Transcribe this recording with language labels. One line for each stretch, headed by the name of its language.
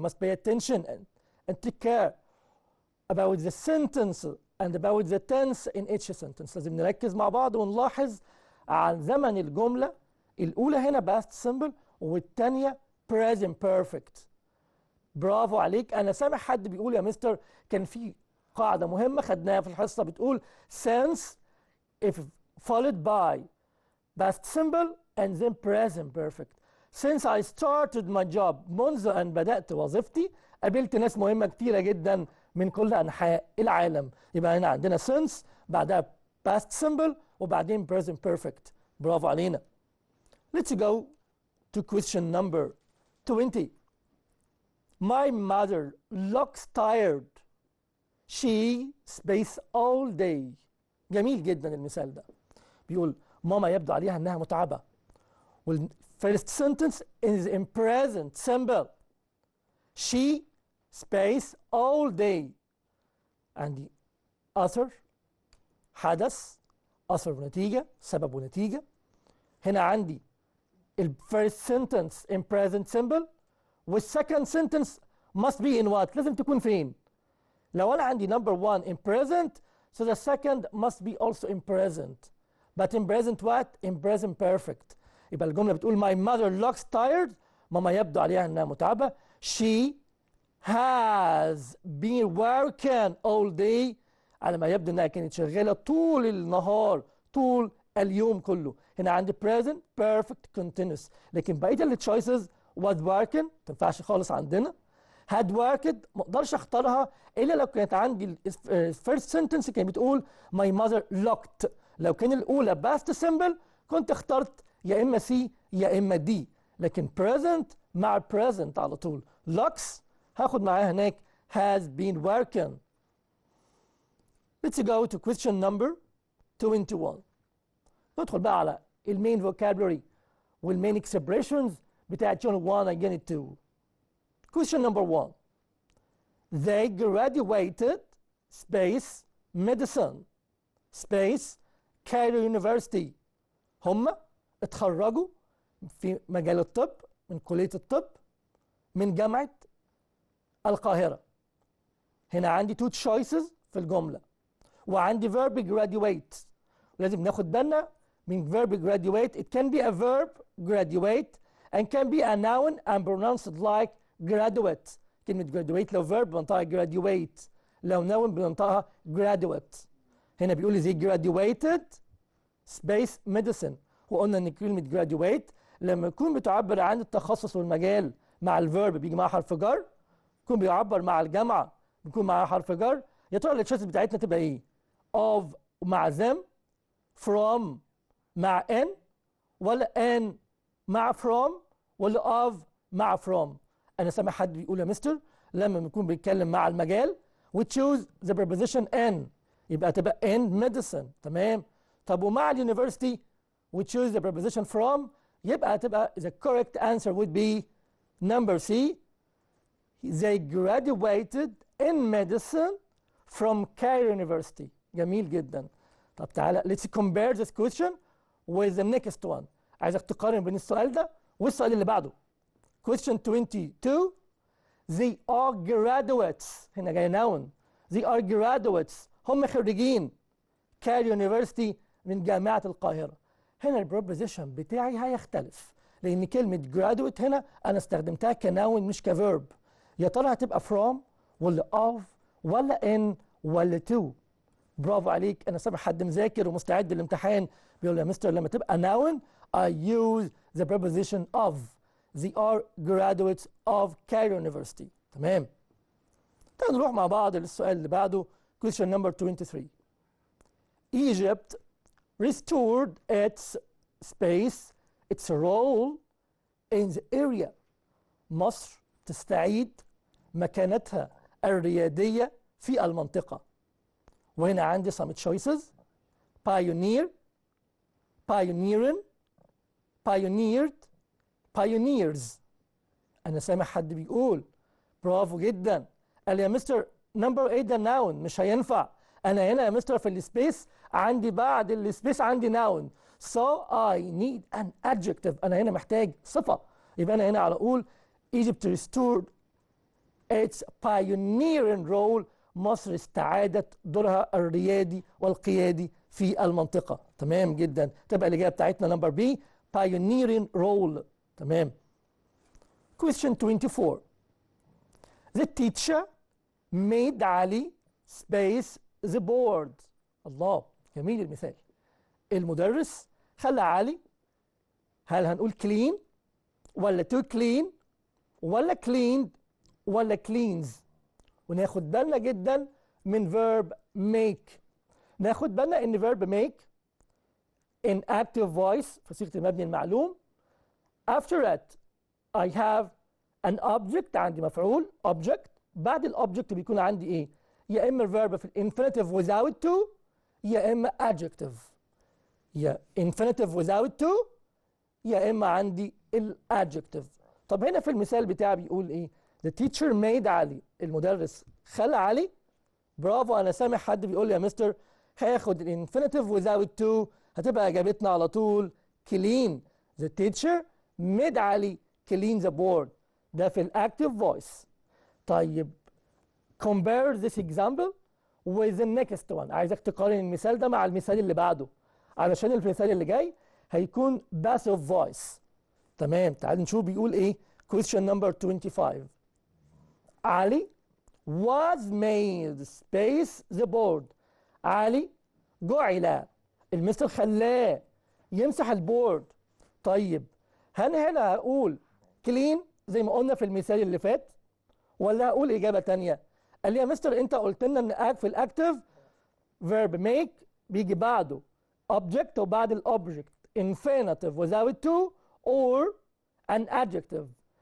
English: You must pay attention and take care about the sentence and about the tense in each sentence.
Arabic: لازم نركز مع بعض ونلاحظ عن زمن الجملة. الأولى هنا past simple والتانية present perfect. برافو عليك. أنا سامع حد بيقول يا مستر كان في قاعدة مهمة خدناها في الحصة بتقول
English: since if followed by past simple and then present perfect. Since I started my job
Arabic: منذ أن بدأت وظيفتي قابلت ناس مهمة كتيرة جدا من كل أنحاء العالم. يبقى هنا عندنا since بعدها past simple وبعدين present perfect. برافو علينا.
English: Let's go to question number 20. My mother looks tired. She space all day.
Arabic: جميل جدا المثال ده. بيقول ماما يبدو عليها انها متعبة.
English: First sentence is in present simple. She space all day.
Arabic: عندي أثر حدث أثر ونتيجة سبب ونتيجة. هنا عندي
English: first sentence in present simple والsecond sentence must be in what؟
Arabic: لازم تكون فين؟ لو أنا عندي
English: number one in present so the second must be also in present. But in present what? In present perfect.
Arabic: يبقى الجملة بتقول
English: my mother looks tired.
Arabic: ماما يبدو عليها انها متعبة.
English: She has been working all day.
Arabic: على ما يبدو انها كانت شغالة طول النهار طول اليوم كله. هنا عندي present perfect continuous. لكن بقية التشويسز was working ما تنفعش خالص عندنا. had worked ما اقدرش اختارها الا لو كانت عندي first sentence كانت بتقول
English: my mother looked.
Arabic: لو كان الاولى past simple كنت اخترت يا اما سي يا اما دي. لكن present مع present على طول. looks هاخد معاها هناك has been working.
English: Let's go to question number 21.
Arabic: ندخل بقى على المين vocabulary والمين expressions بتاعت unit 1 and unit 2.
English: Question number 1. They graduated space medicine space Cairo University.
Arabic: هم اتخرجوا في مجال الطب من كلية الطب من جامعة القاهرة. هنا عندي two choices في الجملة وعندي verb graduate. لازم ناخد بالنا من verb graduate.
English: It can be a verb graduate and can be a noun and pronounced like graduate.
Arabic: كلمة graduate لو verb بنطقها graduate لو noun بنطقها graduate. هنا بيقول لي
English: they graduated space medicine.
Arabic: وقلنا ان كلمة graduate لما يكون بتعبر عن التخصص والمجال مع الفيرب بيجي معاه حرف جر. يكون بيعبر مع الجامعة بيكون معاه حرف جر. يا ترى التشويس بتاعتنا تبقى ايه؟ of مع them from مع n ولا n مع from ولا of مع from؟ انا سامع حد بيقول يا مستر لما بنكون بيتكلم مع المجال
English: we choose the preposition n
Arabic: يبقى تبقى in medicine. تمام. طب ومع اليونيفرسيتي
English: we choose the preposition from
Arabic: يبقى هتبقى
English: the correct answer would be number C. They graduated in medicine from Cairo University.
Arabic: جميل جدا. طب تعالى
English: let's compare this question with the next one.
Arabic: عايزك تقارن بين السؤال ده والسؤال اللي بعده. Question 22.
English: They are graduates.
Arabic: هنا جاي noun.
English: They are graduates.
Arabic: هم خريجين كايرو يونيفرسيتي من جامعة القاهرة. هنا البروبوزيشن بتاعي هيختلف لأن كلمة graduate هنا أنا استخدمتها كناون مش كفيرب. يا ترى هتبقى from ولا of ولا in ولا to؟ برافو عليك. أنا سامع حد مذاكر ومستعد للامتحان بيقول يا مستر لما تبقى noun
English: I use the preposition of. They are graduates of Cairo University.
Arabic: تمام. تعالوا نروح مع بعض للسؤال اللي بعده.
English: Question number 23. Egypt restored its space, its role in the area.
Arabic: مصر تستعيد مكانتها الريادية في المنطقة. وهنا عندي some choices.
English: Pioneer, pioneering, pioneered, pioneers.
Arabic: أنا سامع حد بيقول برافو جدا. قال يا مستر نمبر 8 ده ناون مش هينفع. أنا هنا يا مستر في السبيس عندي بعد السبيس عندي ناون.
English: So I need an adjective.
Arabic: أنا هنا محتاج صفة. يبقى أنا هنا على طول
English: Egypt restored its pioneering role.
Arabic: مصر استعادت دورها الريادي والقيادي في المنطقة. تمام جدا. تبقى الإجابة بتاعتنا نمبر بي pioneering role.
English: تمام. Question 24. The teacher made Ali space the board.
Arabic: الله جميل المثال. المدرس خلى علي، هل هنقول clean ولا to clean ولا cleaned ولا cleans؟ وناخد بالنا جدا من verb make. ناخد بالنا ان verb make
English: in active voice
Arabic: في صيغة المبني المعلوم.
English: After it I have an object.
Arabic: عندي مفعول object. بعد الobject بيكون عندي ايه؟ يا اما verb في infinitive without to، يا اما adjective. يا infinitive without to، يا اما عندي الادجكتيف. طب هنا في المثال بتاعي بيقول ايه؟
English: The teacher made Ali.
Arabic: المدرس خلى علي. برافو. انا سامع حد بيقول لي يا مستر هاخد الانفينيتيف without to، هتبقى اجابتنا على طول clean.
English: The teacher made Ali clean the board.
Arabic: ده في الاكتيف فويس.
English: طيب compare this example with the next one.
Arabic: عايزك تقارن المثال ده مع المثال اللي بعده، علشان المثال اللي جاي هيكون passive voice. تمام. تعال نشوف بيقول ايه.
English: question number 25. Ali was made space the board.
Arabic: علي جعل، المستر خلاه يمسح البورد. طيب هل هنا هقول clean زي ما قلنا في المثال اللي فات ولا هقول اجابه تانية؟ قال لي يا مستر انت قلت لنا ان في الاكتف verb make بيجي بعده object وبعد الاوبجكت infinitive without to or an adjective.